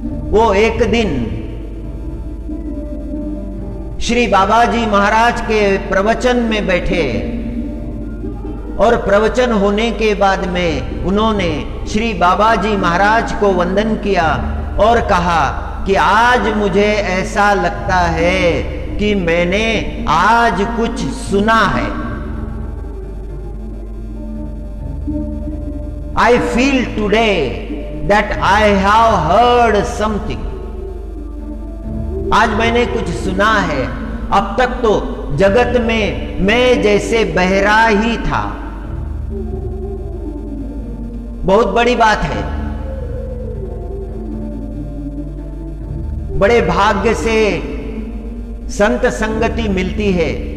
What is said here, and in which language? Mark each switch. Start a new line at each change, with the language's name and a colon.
Hindi: वो एक दिन श्री बाबा जी महाराज के प्रवचन में बैठे, और प्रवचन होने के बाद में उन्होंने श्री बाबा जी महाराज को वंदन किया और कहा कि आज मुझे ऐसा लगता है कि मैंने आज कुछ सुना है।
English: I feel today that I have heard something.
Hindi: आज मैंने कुछ सुना है। अब तक तो जगत में मैं जैसे बहरा ही था। बहुत बड़ी बात है। बड़े भाग्य से संत संगति मिलती है।